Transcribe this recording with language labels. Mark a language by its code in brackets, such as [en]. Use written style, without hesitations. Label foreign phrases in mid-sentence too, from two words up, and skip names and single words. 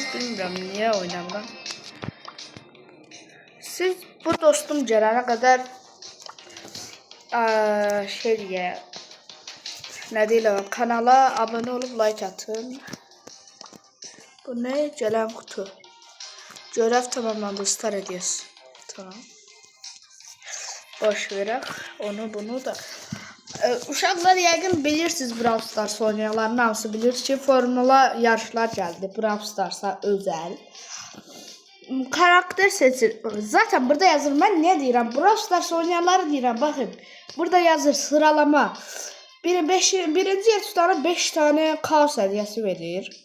[tr] Bilmiyorum niye oynamam. Siz bu dostum gelene kadar ne diyelim, kanala abone olup like atın. Bu ne? Gelen kutu. Görev tamamlandı. Star hediyesi. Tamam. [az] Boş verək. Onu bunu da. Uşaqlar yəqin bilirsiniz Brawl Stars oynayanların hamısı bilir ki formula yarışlar geldi. [tr] Brawl Stars'a özel. Karakter seçir. Zaten burada yazır. Ben ne deyirəm? [az] Brawl Stars oynayanları deyirəm. [tr] Bakın. Burada yazır sıralama. Birinci yer tutanı 5 tane kaos hediyesi verir.